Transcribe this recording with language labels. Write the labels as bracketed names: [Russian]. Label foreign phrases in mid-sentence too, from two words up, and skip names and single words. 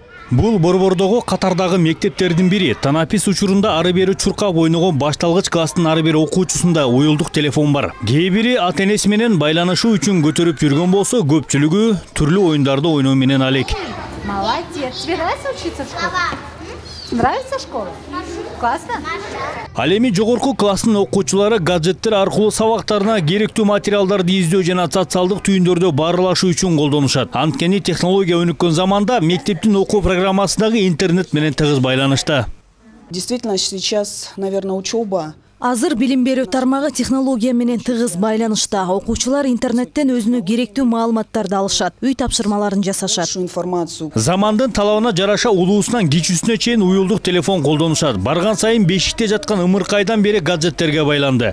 [Kyrgyz] Бул Борбордогу катардагы мектептердин бири. Танапис учурунда ары бери чуркап ойногон башталгыч класстын ары бир окуучусунда уюлдук телефон бар. Кээ бири ата-энеси менен байланышуу үчүн көтөрүп жүргөн болсо, көпчүлүгү түрлүү оюндарды ойноо менен алек. [Russian] Молодец. Тебе нравится учиться в школе? Нравится школа? Классно? [Kyrgyz] Ал эми жогорку класстын окуучулары гаджеттер аркылуу сабактарына керектүү материалдарды издөө жана социалдык түйүндөрдө баарлашуу үчүн колдонушат. Анткени технология өнүккөн заманда мектептин окуу программасы дагы интернет менен тыгыз байланышта. [Russian] Действительно, сейчас, наверное, учеба. [Kyrgyz] Азыр билим берүү тармагы технология менен тыгыз байланышта. Окуучулар интернеттен өзүнө керектүү маалыматтарды алышат, үй тапшырмаларын жасашат. Информацию. Замандын талабына жараша улуусунан кичүүсүнө чейин уюлдук телефон колдонушат. Барган сайын бешикте жаткан ымыркайдан бери гаджеттерге байланды.